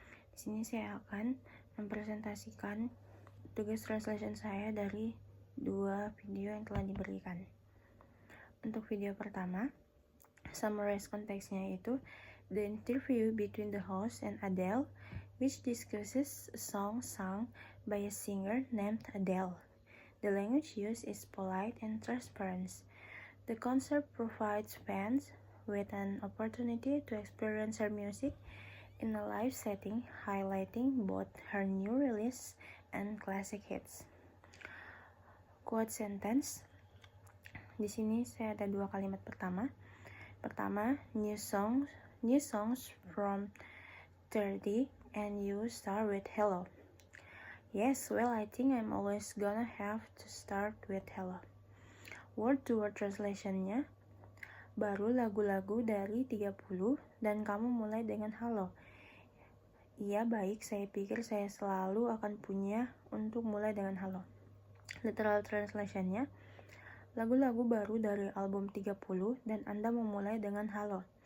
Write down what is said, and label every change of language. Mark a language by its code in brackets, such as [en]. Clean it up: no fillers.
[id] Di sini saya akan mempresentasikan tugas translation saya dari dua video yang telah diberikan. Untuk video pertama, summarize konteksnya yaitu [en] the interview between the host and Adele, which discusses a song sung by a singer named Adele. The language used is polite and transparent. The concert provides fans with an opportunity to experience her music in a live setting, highlighting both her new release and classic hits. Quote sentence. [id] Di sini saya ada dua kalimat pertama. Pertama, [en] new songs from 30 and you start with hello. Yes, well, I think I'm always gonna have to start with hello. [id] Word-to-word translation-nya, baru lagu-lagu dari 30 dan kamu mulai dengan halo. Iya, baik, saya pikir saya selalu akan punya untuk mulai dengan halo. Literal translation-nya, lagu-lagu baru dari album 30 dan Anda memulai dengan halo.